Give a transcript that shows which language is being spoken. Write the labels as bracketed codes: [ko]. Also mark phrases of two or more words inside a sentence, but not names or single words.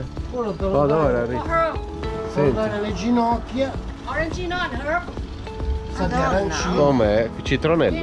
[it] Quello te lo Odora, dai, Senti. dare le ginocchia, ออเรนจิโน่เฮิร์บ sa di arancino. Com'è? Citronella?